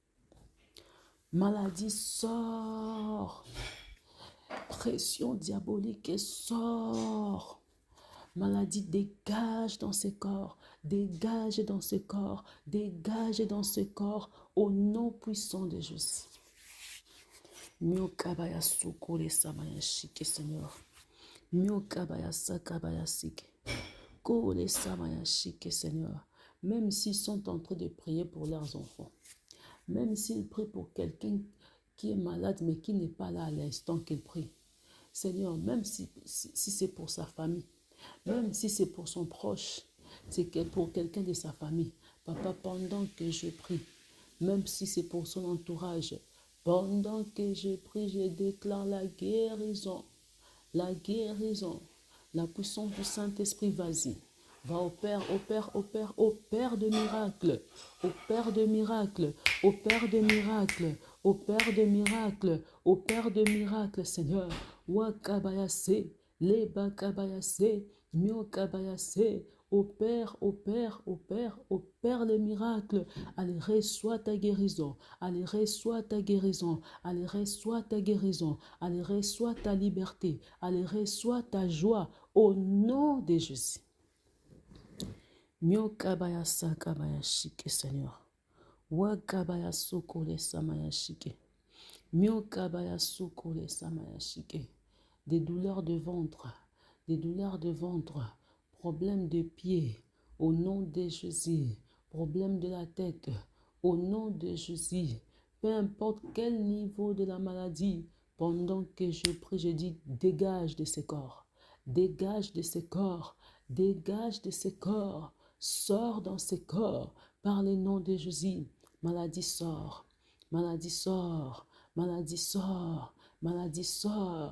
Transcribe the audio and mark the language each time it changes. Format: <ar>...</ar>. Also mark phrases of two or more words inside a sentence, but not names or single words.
<fr>Maladie, sort. Pression diabolique, sort. Maladie, dégage dans ce corps, dégage dans ce corps, dégage dans ce corps, au nom puissant de Jésus. Miokabaya sokole samaya shike, Seigneur. Miokabaya sakabaya sike. Kole samaya shike, Seigneur. Même s'ils sont en train de prier pour leurs enfants, même s'ils prient pour quelqu'un qui est malade mais qui n'est pas là à l'instant qu'ils prient, Seigneur, même si c'est pour sa famille, même si c'est pour son proche, c'est pour quelqu'un de sa famille, Papa, pendant que je prie, même si c'est pour son entourage, pendant que je prie, je déclare la guérison, la guérison, la puissance du Saint-Esprit, vas-y. Va au Père de miracles, au Père de miracles, au Père de miracles, au Père de miracles, au Père de miracles, Seigneur. Wakabayase, Leba kabayase, Mio kabayase, au Père, au Père, au Père, au Père les miracles. Allez, reçois ta guérison. Allez, reçois ta guérison. Allez, reçois ta guérison. Allez, reçois ta liberté. Allez, reçois ta joie. Au nom de Jésus. Mio kabaya sakabaya shike, Seigneur. Wakabaya sokole samaya shike. Mio kabaya sokole samaya shike. Des douleurs de ventre, problèmes de pied, au nom de Jésus, problèmes de la tête, au nom de Jésus, peu importe quel niveau de la maladie, pendant que je prie, je dis, dégage de ces corps, dégage de ces corps, dégage de ces corps, sors dans ces corps, par le nom de Jésus, maladie sort, maladie sort, maladie sort, maladie sort.</fr>